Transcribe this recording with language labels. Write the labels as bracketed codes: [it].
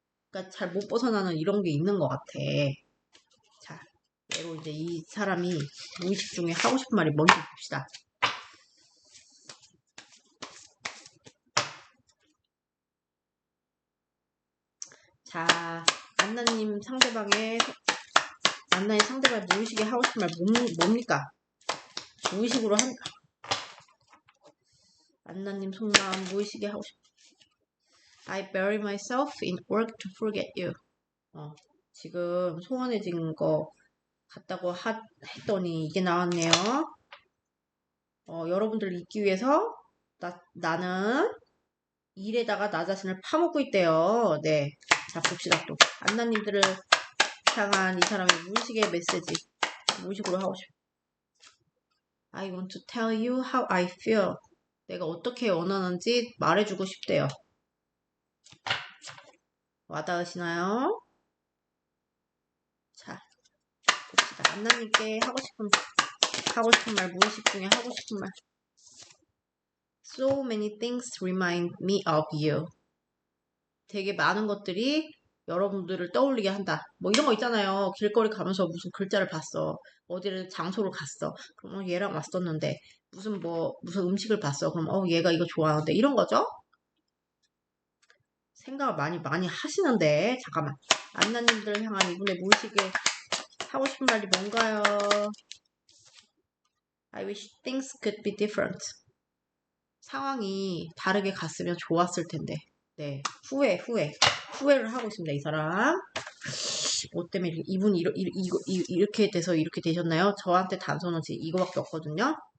[ko] 그러니까 잘 못 벗어나는 이런 게 있는 것 같아. 자, 예로 이제 이 사람이 무의식 중에 하고 싶은 말이 뭔지 봅시다. 자, 안나님 상대방의 무의식에 하고 싶은 말 뭡니까? 무의식으로 안나님 속마음 무의식에 하고 싶은 [en] I bury myself in work to forget you. [ko] 지금 소원해진 거 같다고 했더니 이게 나왔네요. 여러분들 잊기 위해서 나는 일에다가 나 자신을 파묻고 있대요. 네. 자, 봅시다 또. 안나님들을 향한 이 사람의 무의식의 메시지. 무의식으로 하고 싶어. [en] I want to tell you how I feel. [ko] 내가 어떻게 원하는지 말해주고 싶대요. 와닿으시나요? 자, 봅시다. 안나님께 하고 싶은 말, 무의식 중에 하고 싶은 말. [en] So many things remind me of you. [ko] 되게 많은 것들이 여러분들을 떠올리게 한다. 뭐 이런 거 있잖아요. 길거리 가면서 무슨 글자를 봤어. 어디를 장소를 갔어. 그럼 얘랑 왔었는데 무슨 음식을 봤어. 그럼 얘가 이거 좋아하는데 이런 거죠. 생각을 많이 하시는데 잠깐만. 안나님들을 향한 이분의 무의식에 하고 싶은 말이 뭔가요? [en] I wish things could be different. [ko] 상황이 다르게 갔으면 좋았을 텐데. 네, 후회를 하고 있습니다. 이 사람. 뭐 때문에 이분이 이렇게 돼서 이렇게 되셨나요? 저한테 단서는 지금 이거밖에 없거든요.